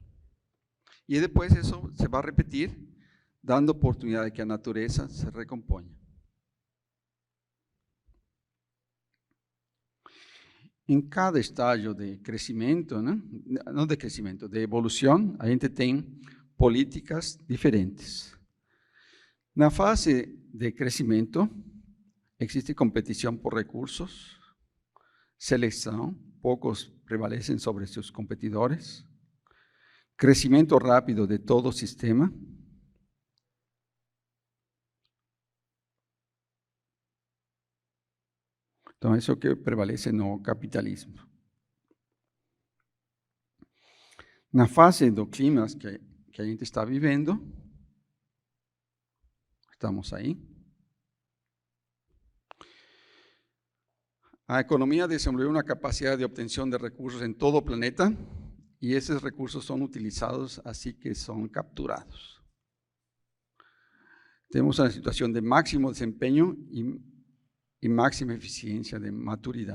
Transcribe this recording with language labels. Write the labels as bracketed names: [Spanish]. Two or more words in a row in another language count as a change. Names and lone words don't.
[Spanish] Y después eso se va a repetir, dando oportunidad de que la naturaleza se recomponga. En cada estadio de crecimiento, no de crecimiento, de evolución, [Portuguese] a gente tem políticas diferentes. Na fase [Spanish] de crecimiento, existe competición por recursos, selección, pocos prevalecen sobre sus competidores, crecimiento rápido de todo sistema, entonces eso que prevalece no capitalismo. [Portuguese] Na fase do clima que a gente está vivendo, estamos aí. [Spanish] A economía desenvolvió una capacidad de obtención de recursos en todo el planeta y esos recursos son utilizados, así que son capturados. Tenemos una situación de máximo desempeño y máxima eficiencia de maturidad.